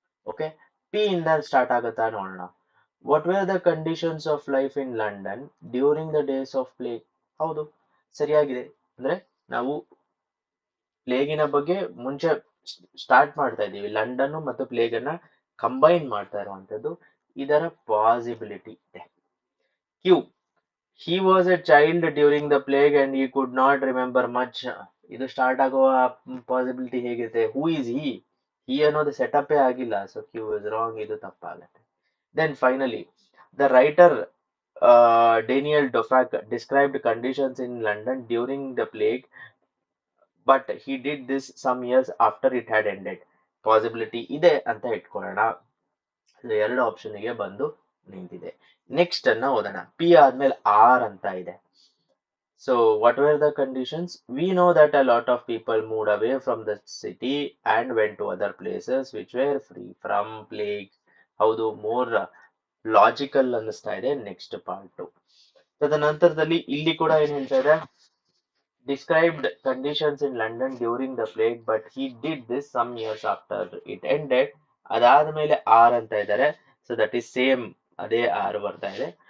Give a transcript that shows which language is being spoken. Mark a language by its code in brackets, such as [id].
[en] okay, [kn] P ಇಂದ start ಆಗುತ್ತಾ ನೋಡೋಣ. [en] What were the conditions of life in London during the days of plague. [kn] ಹೌದು, ಸರಿಯಾಗಿದೆ. ಅಂದ್ರೆ ನಾವು ಪ್ಲೇಗಿನ ಬಗ್ಗೆ ಮುಂಚೆ ಸ್ಟಾರ್ಟ್ ಮಾಡ್ತಾ ಇದ್ದೀವಿ. ಲಂಡನ್ ಮತ್ತು ಪ್ಲೇಗ್ ಅನ್ನ ಕಂಬೈನ್ ಮಾಡ್ತಾ ಇರುವಂತದ್ದು ಇದರ ಪಾಸಿಬಿಲಿಟಿ ಇದೆ. [en] Q. He was a child during the plague and he could not remember much. [kn] ಇದು ಸ್ಟಾರ್ಟ್ ಆಗುವ ಪಾಸಿಬಿಲಿಟಿ ಹೇಗಿದೆ? [en] who is he [kn] ಅನ್ನೋದು ಸೆಟಪ್ ಆಗಿಲ್ಲ. [en] so Q is wrong, [kn] ಇದು ತಪ್ಪಾಗುತ್ತೆ. [en] Then finally the writer Daniel Defoe described conditions in London during the plague but he did this some years after it had ended. [kn] Possibility ಇದೆ ಅಂತ ಇಟ್ಕೊಳ್ಳೋಣ. ಎರಡು ಆಪ್ಷನ್ಗೆ ಬಂದು ನಿಂತಿದೆ. ನೆಕ್ಸ್ಟ್ ಅನ್ನ ಓದೋಣ. ಪಿ ಆದ್ಮೇಲೆ ಆರ್ ಅಂತ ಇದೆ. [en] So, what were the conditions? We know that a lot of people moved away from the city and went to other places which were free from plague. [kn] ಹೌದು, ಮೋರ್ ಲಾಜಿಕಲ್ ಅನ್ನಿಸ್ತಾ ಇದೆ next part. ತದನಂತರದಲ್ಲಿ ಇಲ್ಲಿ ಕೂಡ ಏನ್ ಹೇಳ್ತಾ ಇದೆ? [en] Described conditions in London during the plague but he did this some years after it ended. [kn] ಅದಾದ್ಮೇಲೆ ಆರ್ ಅಂತ ಇದ್ದಾರೆ. [en] so that is same, [kn] ಅದೇ ಆರ್ ಬರ್ತಾ ಇದೆ.